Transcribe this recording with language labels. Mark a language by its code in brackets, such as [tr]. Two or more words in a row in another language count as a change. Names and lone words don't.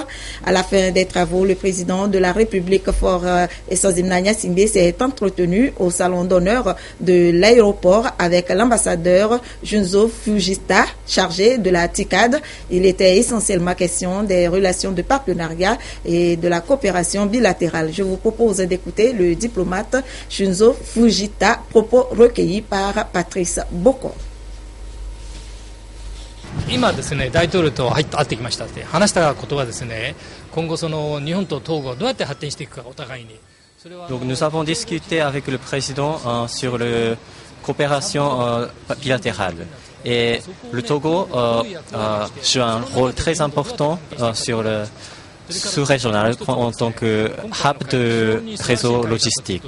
[fr] À la fin des travaux, le président de la République Faure Esozimna Nyasingbe s'est entretenu au salon d'honneur de l'aéroport avec l'ambassadeur Junzo Fujita, chargé de la TICAD. Il était essentiellement question des relations de partenariat et de la coopération bilatérale. Je vous propose d'écouter le diplomate Junzo Fujita, propos recueillis par Patrice Boko. [ja] 今ですね、大統領と会ってきましたって話したことはですね、今後その日本とトーゴどうやって発展していくかお互いに。 [fr] Donc nous avons discuté avec le président sur la coopération bilatérale. Et le Togo joue un rôle très important sur le sous-régional en tant que hub de réseau logistique.